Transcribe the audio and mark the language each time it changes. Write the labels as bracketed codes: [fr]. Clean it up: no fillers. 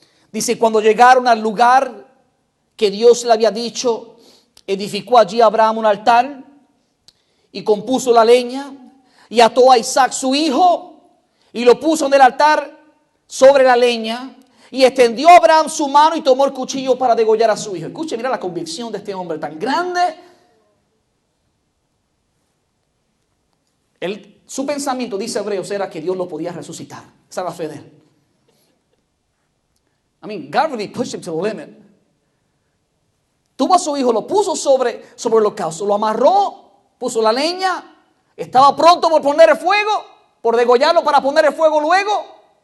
[es] Dice, cuando llegaron al lugar que Dios le había dicho, edificó allí Abraham un altar y compuso la leña y ató a Isaac su hijo y lo puso en el altar sobre la leña, y extendió Abraham su mano y tomó el cuchillo para degollar a su hijo. Escuche, mira la convicción de este hombre tan grande. Su pensamiento, dice Hebreos, era que Dios lo podía resucitar. Esa era la fe de él. [en] I mean, God really pushed him to the limit. [es] Tuvo a su hijo, lo puso sobre el holocausto, lo amarró, puso la leña, estaba pronto por poner el fuego, por degollarlo para poner el fuego luego.